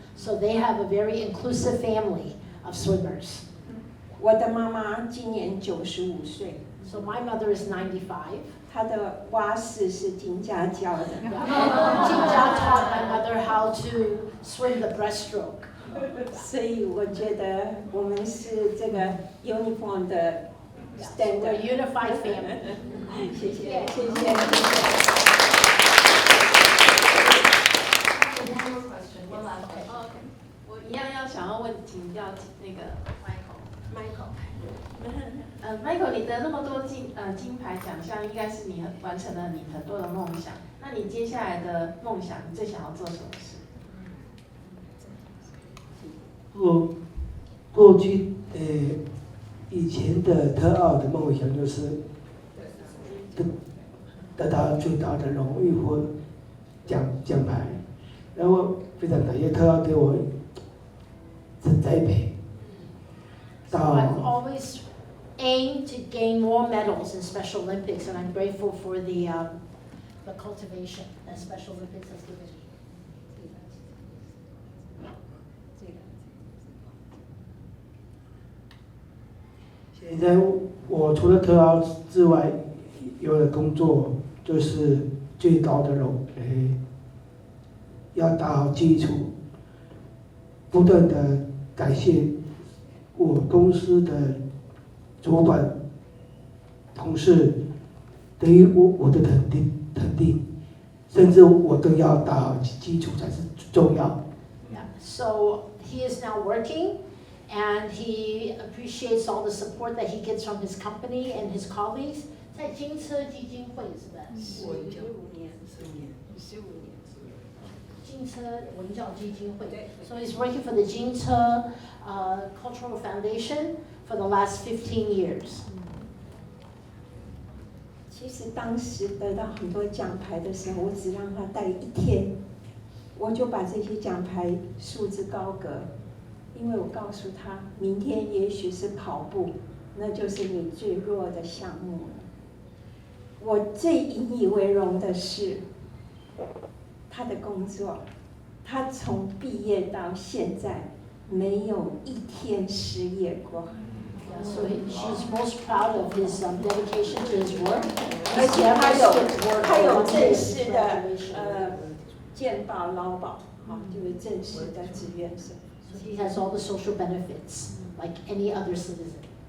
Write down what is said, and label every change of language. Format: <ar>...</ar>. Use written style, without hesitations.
<en>So they have a very inclusive family of swimmers.</en> <zh>我的妈妈今年95岁。</zh> <en>So my mother is 95.</en> <zh>她的蛙式是金家教的。</zh> <en>Jingjia taught my mother how how to swim the breaststroke.</en> <zh>所以我觉得我们是这个 uniform 的</zh> <en>We're a standard。 unified family.</en> <zh>谢谢，</zh> <en>Yeah.</en> <zh>谢谢。</zh> <en>One more question. One last question. Okay.</en> <zh>我一样要想要请教那个 Michael。 Michael， 你得那么多金牌奖项，应该是你完成了你很多的梦想。那你接下来的梦想，你最想要做什么事？过去以前的特奥的梦想就是得到最大的荣誉或奖牌，然后非常感谢特奥给我栽培</zh> <en>So I've always aimed to gain more medals in Special Olympics, and I'm grateful for the cultivation that Special Olympics has given me.</en> <zh>现在我除了特奥之外，有的工作就是最高的要打好基础，不断的感谢我公司的主管、同事对于我的肯定，甚至我都要打好基础才是重要。</zh> <en>Yeah. So he is now working, and he appreciates all the support that he gets from his company and his colleagues.</en> <zh>在金车基金会是吧？15年。金车文教基金会。</zh> <en>So he's working for the Jinche Cultural Foundation for the last 15 years.</en> <zh>其实当时得到很多奖牌的时候，我只让他戴1天，我就把这些奖牌束之高阁，因为我告诉他，明天也许是跑步，那就是你最弱的项目了。我最引以为荣的是他的工作，他从毕业到现在没有1天失业过。</zh> <en>Yeah, so she's most proud of his dedication to his work.</en> <zh>而且他有正式的</zh> <en>graduation.</en> <zh>健保劳保，就是正式的志愿者。</zh> <en>So he has all the social benefits like any other citizen.</en>